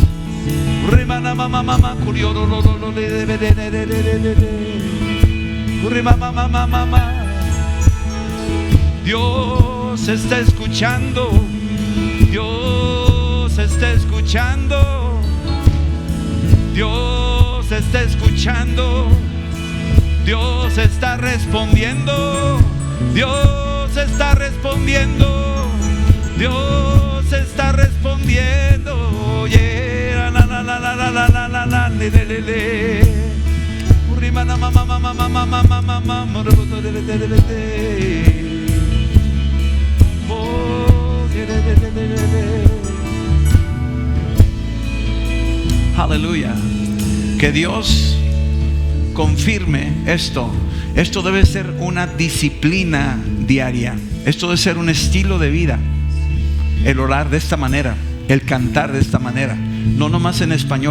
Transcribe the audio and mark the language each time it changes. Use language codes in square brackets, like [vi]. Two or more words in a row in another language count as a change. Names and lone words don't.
[es] Dios está escuchando, Dios está escuchando, Dios está escuchando, Dios está respondiendo, Dios está respondiendo, Dios está respondiendo. Yeah, la la la la la la la la la le le le le. Urimana mama mama mama mama mama moroboto le le le le. Oh, le le le le le. Aleluya. Que Dios confirme esto. Esto debe ser una disciplina diaria. Esto debe ser un estilo de vida. El orar de esta manera, el cantar de esta manera, no nomás en español.